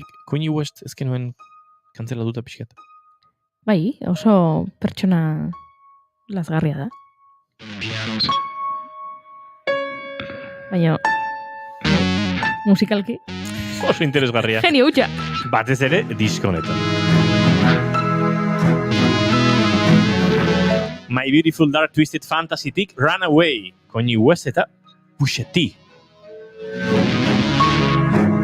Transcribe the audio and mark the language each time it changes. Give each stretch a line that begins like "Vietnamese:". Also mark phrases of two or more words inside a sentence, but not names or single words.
Basque: Kanye West ezkenuen kantzela duta pixkat. Bai, oso pertsona lazgarria da. Baina, musikalki? Oso interesgarria. Genio hutsa! Batez ere, disko honetan. My Beautiful Dark Twisted Fantasy-tik Runaway, Kanye West eta Pusha T.